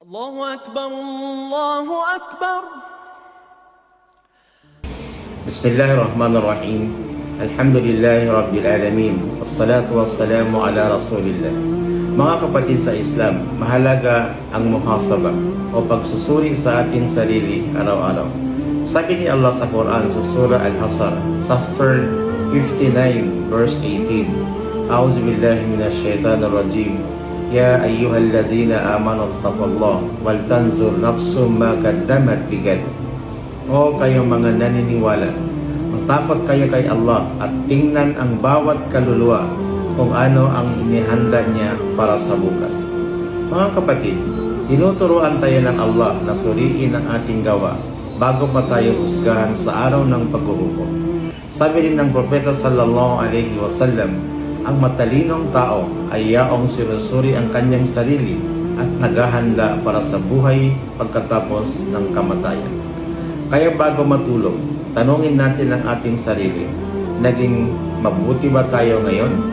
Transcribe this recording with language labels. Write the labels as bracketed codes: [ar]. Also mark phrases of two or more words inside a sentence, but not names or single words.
[ar] الله أكبر الله أكبر. بسم الله الرحمن الرحيم. الحمد لله رب العالمين. والصلاة والسلام على رسول الله. [tl] Mga kapatid sa Islam, mahalaga ang muhasaba o pagsusuri sa ating sarili araw-araw. Sabi ni Allah sa Quran sa Surah Al-Hasr, [en] chapter 59, verse 18. [ar] أعوذ بالله من الشيطان الرجيم. يا أيها الذين آمنوا اتقوا الله ولتنظر نفس ما قدمت لغد. [tl] O kayong mga naniniwala, matakot kayo kay Allah at tingnan ang bawat kaluluwa kung ano ang inihanda niya para sa bukas. Mga kapatid, tinuturuan tayo ng Allah na suriin ang ating gawa bago pa tayo husgahan sa araw ng paghuhukom. Sabi din ng Propeta [ar] صلى الله عليه وسلم, [tl] ang matalinong tao ay yaong sinusuri ang kanyang sarili at naghahanda para sa buhay pagkatapos ng kamatayan. Kaya bago matulog, tanungin natin ang ating sarili, naging mabuti ba tayo ngayon?